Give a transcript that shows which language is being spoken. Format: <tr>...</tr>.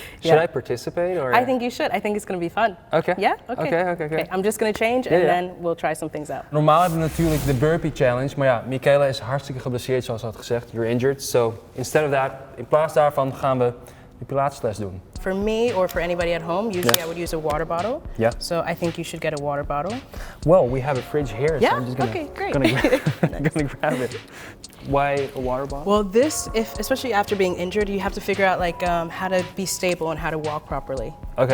<en>Should I participate or? I think you should. I think it's going to be fun. Okay. Yeah? Okay. I'm just going to change and then we'll try some things out.</en> <nl>Normaal hebben we natuurlijk de burpee challenge, maar ja, MICHAELA is hartstikke geblesseerd zoals ze had gezegd.</nl> <en>You're injured. So instead of that,</en> <nl>in plaats daarvan gaan we de pilatesles doen.</nl> <en>For me or for anybody at home, usually I would use a water bottle. Yeah. So I think you should get a water bottle. Well, we have a fridge here, so I'm just great. gonna grab it. Why a water bottle? Well, especially after being injured, you have to figure out like how to be stable and how to walk properly. Okay.</en>